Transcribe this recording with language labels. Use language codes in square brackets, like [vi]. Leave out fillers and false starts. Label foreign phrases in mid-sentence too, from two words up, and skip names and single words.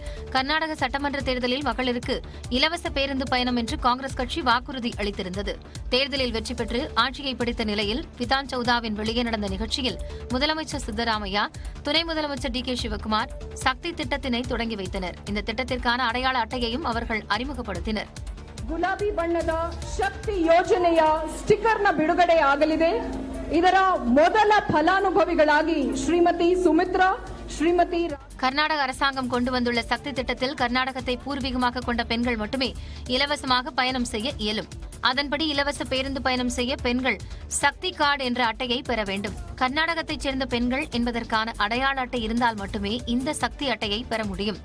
[ta] கர்நாடக சட்டமன்ற தேர்தலில் மகளிருக்கு இலவச பேருந்து பயணம் என்று காங்கிரஸ் கட்சி வாக்குறுதி அளித்திருந்தது. தேர்தலில் வெற்றி பெற்று ஆட்சியை பிடித்த நிலையில் விதான் சௌதாவின் வெளியே நடந்த நிகழ்ச்சியில் முதலமைச்சர் சித்தராமையா, துணை முதலமைச்சர் டி.கே. சிவக்குமார் சக்தி திட்டத்தினை தொடங்கி வைத்தனர். இந்த திட்டத்திற்கான அடையாள அட்டையையும் அவர்கள் அறிமுகப்படுத்தினர். [kn] ಗುಲಾಬಿ ಬಣ್ಣದ ಶಕ್ತಿ ಯೋಜನೆಯ ಸ್ಟಿಕರ್ನ ಬಿಡುಗಡೆ ಆಗಲಿದೆ. ಇದರ ಮೊದಲ ಫಲಾನುಭವಿಗಳಾಗಿ ಶ್ರೀಮತಿ ಸುಮಿತ್ರಾ, ಶ್ರೀಮತಿ [ta] கர்நாடக அரசாங்கம் கொண்டு வந்துள்ள சக்தி திட்டத்தில் கர்நாடகத்தை பூர்வீகமாக கொண்ட பெண்கள் மட்டுமே இலவசமாக பயணம் செய்ய இயலும். அதன்படி இலவச பேருந்து பயணம் செய்ய பெண்கள் சக்தி கார்டு என்ற அட்டையை பெற வேண்டும். கர்நாடகத்தைச் சேர்ந்த பெண்கள் என்பதற்கான அடையாள அட்டை இருந்தால் மட்டுமே இந்த சக்தி அட்டையை பெற முடியும்.